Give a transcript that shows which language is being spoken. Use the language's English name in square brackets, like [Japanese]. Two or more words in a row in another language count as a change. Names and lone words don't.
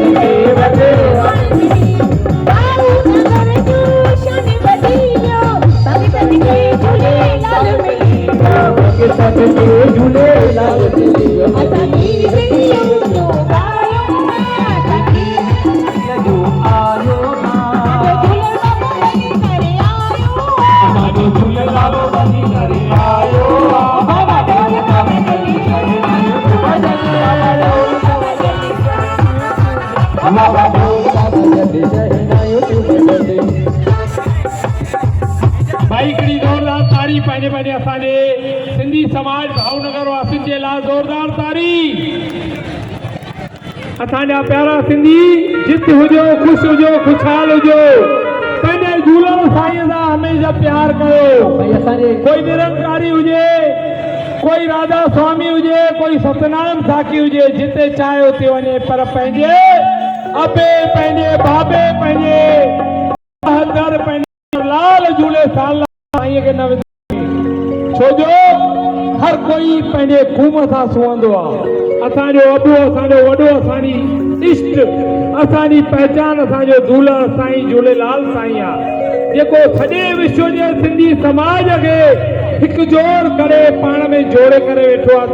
[Sindhi] के भगवान मिलियो, भावनगर जो शन बदियो, भगतन के झूलेलाल मिलियो, भगतन के झूलेलाल मिलियो। असांजी सिंधियो जो आयो जो आयो असांजो झूलेलाल बनी करे आयो, बाबा ढोल का बजन शहनाई तू बजन, बाबा ढोल का बजन शहनाई तू बजन। भाई हिकिड़ी ज़ोरदार ताड़ी पंहिंजे पंहिंजे असांजे सिंधी समाज भावनगर वासियुनि जे लाइ ज़ोरदार ताड़ी। असांजा प्यारा सिंधी जित हुजो, ख़ुशि हुजो, ख़ुशहाल हुजो, पंहिंजे झूलण साईं सां हमेशह प्यार कयो। कोई निरंकारी हुजे, कोई राधा स्वामी हुजे, कोई सतनाम साखी हुजे, जिते चाहे उते वञे, पर पंहिंजे अबे, पंहिंजे बाबे, पंहिंजे हदर, पंहिंजे लाल झूले साईं खे न विझे। छोजो हर कोई पंहिंजे खूम सां सुहंदो आहे। असांजो अबो, असांजो वॾो, असांजी इष्ट, असांजी पहचान, असांजो झूलण साईं झूलेलाल साईं आहे, जेको सॼे विश्व जे सिंधी समाज खे हिकजोड़ करे पाण में जोड़े करे वेठो आहे।